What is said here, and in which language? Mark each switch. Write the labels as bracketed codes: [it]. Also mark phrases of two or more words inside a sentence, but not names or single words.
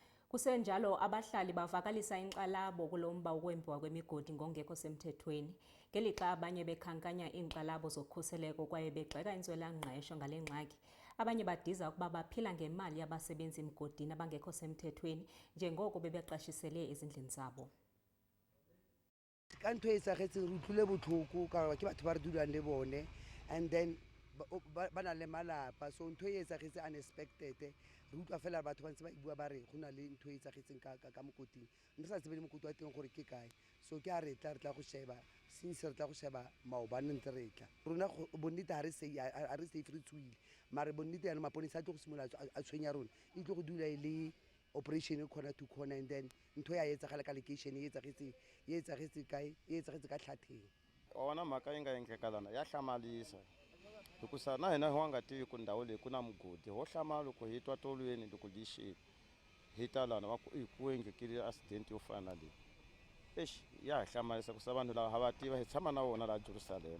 [xh] Kusenjalo abahlali bavakalisa inxalabo kulomba ukwembiwa kwemigodi ngongekho semthethweni. Ngelixa abanye bekhankanya iinxalabo zokhuseleko kwaye begxeka intswelangqesho ngale ngxaki. Abanye badiza ukuba baphila ngemali yabasebenzi emgodini abangekho semthethweni njengoko bebeqashisele ezindlini zabo. [st] Ka ntho e etsagetseng re utlwile botlhoko ka ke batho ba re dulang le bone, [en] and then [st] ba na le malapa, so ntho e etsagetse unexpected. Re utlwa fela batho ba ntse ba bua ba re go na le ntho e etsagetseng ka mokoting, re sa tsebe le mokoti wa teng gore ke kae. So ke a re tla go sheba since re tla go sheba maobane ntse re tla rona bonnete ha re safe re tswile, mare bonnete yana maponisa a tlo go simolola a tshwenya rona e tlo go dula e le [en] operation corner to corner, and then [st] ntho ya etsagala ka location e etsagetse kae, e etsagetse ka Hlatheng. [ts] Ona mhaka yi nga endleka lana ya hlamarisa hikusa na hina wa nga tivi ku ndhawu leyi ku na mugodi ho hlamala loko hi twa tolweni loko lixi hi ta lana va ku endlekile accident yo fana leyi ya hlamarisa ku sa vanhu lava va tiva hi tshama na vona la Jerusalem.